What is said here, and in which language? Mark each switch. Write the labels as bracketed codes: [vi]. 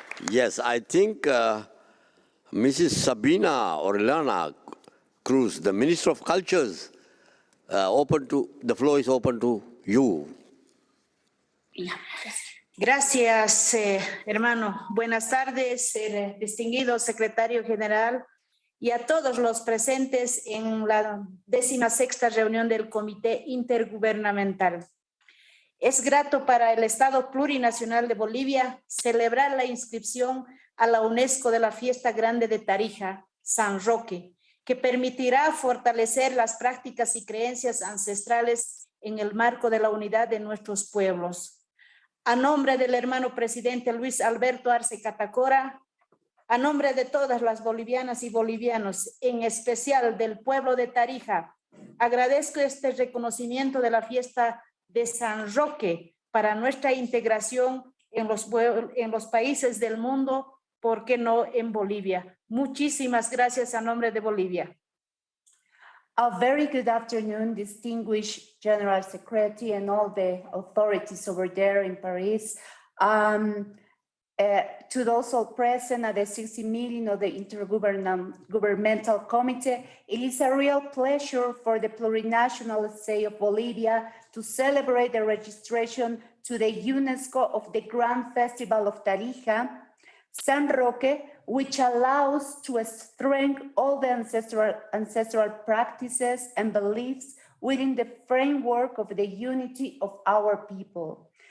[en] Yes, I think Mrs. Sabina Orellana Cruz, the Minister of Cultures, the floor is open to you. [es] Gracias, hermano. Buenas tardes, distinguido secretario general y a todos los presentes en la 16ª reunión del Comité Intergubernamental. Es grato para el Estado Plurinacional de Bolivia celebrar la inscripción a la UNESCO de la Fiesta Grande de Tarija, San Roque, que permitirá fortalecer las prácticas y creencias ancestrales en el marco de la unidad de nuestros pueblos. A nombre del hermano presidente Luis Alberto Arce Catacora, a nombre de todas las bolivianas y bolivianos, en especial del pueblo de Tarija, agradezco este reconocimiento de la fiesta de San Roque para nuestra integración en los países del mundo, ¿por qué no en Bolivia? Muchísimas gracias a nombre de Bolivia. [en] A very good afternoon, distinguished General Secretary and all the authorities over there in Paris. To those all present at the 60th meeting of the Intergovernmental Committee, it is a real pleasure for the plurinational state of Bolivia to celebrate the registration to the UNESCO of the Grand Festival of Tarija, San Roque, which allows to strengthen all the ancestral practices and beliefs within the framework of the unity of our people.